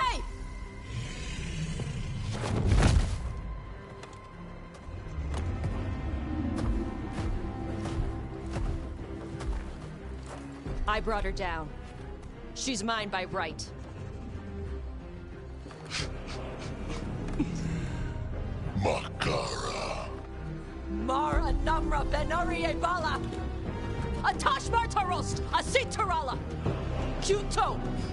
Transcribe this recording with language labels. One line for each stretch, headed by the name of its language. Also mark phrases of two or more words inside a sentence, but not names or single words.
English: Hey! I brought her down. She's mine by right. Makara. Mara Namra Benarie Bala! Atash Martarost! Asit Tarala! Juto!